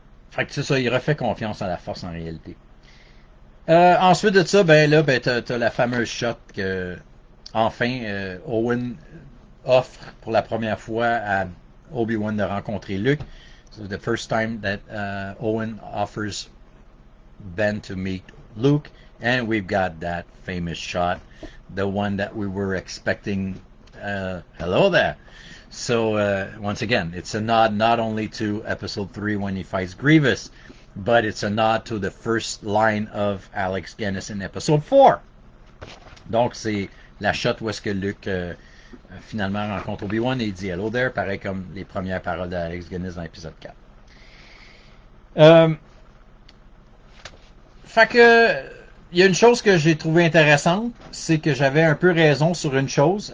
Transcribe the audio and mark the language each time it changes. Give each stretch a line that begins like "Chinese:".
French: Fait que c'est ça, il refait confiance à la Force en réalité. Ensuite de ça, t'as la fameuse shot que enfin Owen offre pour la première fois à Obi-Wan de rencontrer Luke.
English: So the first time that Owen offers Ben to meet Luke, and we've got that famous shot, the one that we were expecting. Hello there. So once again, it's a nod not only to Episode 3 when he fights Grievous, but it's a nod to the first line of Alex Guinness in Episode 4.
French: Donc c'est la shot où est-ce que Luke finalement rencontre Obi-Wan et il dit
English: hello there,
French: pareil comme les premières paroles d'Alex Guinness dans l'épisode 4. Fait que il y a une chose que j'ai trouvé intéressante, c'est que j'avais un peu raison sur une chose.